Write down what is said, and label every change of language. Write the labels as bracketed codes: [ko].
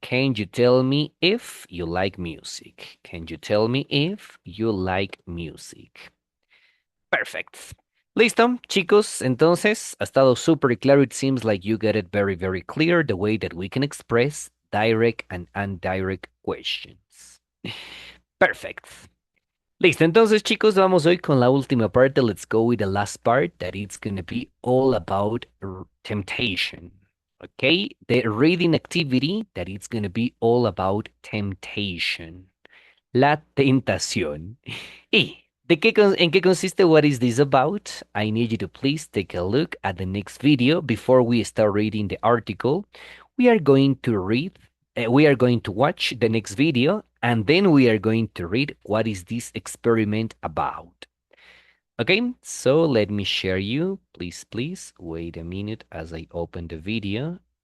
[en] Can you tell me if you like music? Can you tell me if you like music? Perfect. [es] Listo, chicos. Entonces, ha estado súper claro. [en] It seems like you get it very, very clear the way that we can express direct and indirect questions. Perfect. [es] Listo, entonces, chicos, vamos hoy con la última parte. [en] Let's go with the last part that it's going to be all about temptation. Okay, the reading activity that it's going to be all about temptation. [es] La tentación. ¿Y en qué consiste [en] what is this about? I need you to please take a look at the next video before we start reading the article. We are going to watch the next video, and then we are going to read what is this experiment about. Okay, so let me share you. Please, wait a minute as I open the video.